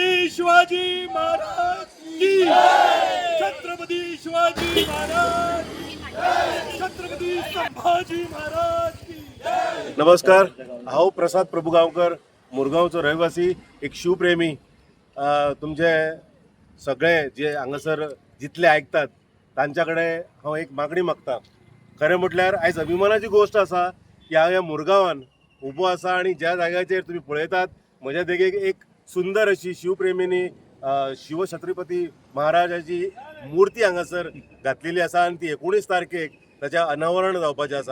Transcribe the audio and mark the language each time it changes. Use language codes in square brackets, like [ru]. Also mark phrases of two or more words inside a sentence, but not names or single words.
[mr] शिवाजी महाराज की छत्रपती शिवाजी महाराज छत्रपती संभाजी महाराज की [kok] नमस्कार। हांव प्रसाद प्रभुगांवकर, मुरगांवचो रहिवासी, एक शिवप्रेमी। तुमचे सगळे जे हांगासर जितले ऐकतात तांच्या कडेन हांव एक मागणी मागता। खरें म्हटल्यार आयज अभिमानाची गोष्ट आसा की हांव ह्या मुरगांवान उबो आसा आनी ज्या जाग्याचेर तुमी पळयतात म्हज्या देगेक एक सुंदर अशी शिवप्रेमींनी शिवछत्रपती महाराजाची मुर्ती हांगासर घातलेली आसा आनी ती 19 तारखेक ताचें अनावरण जावपाचें आसा।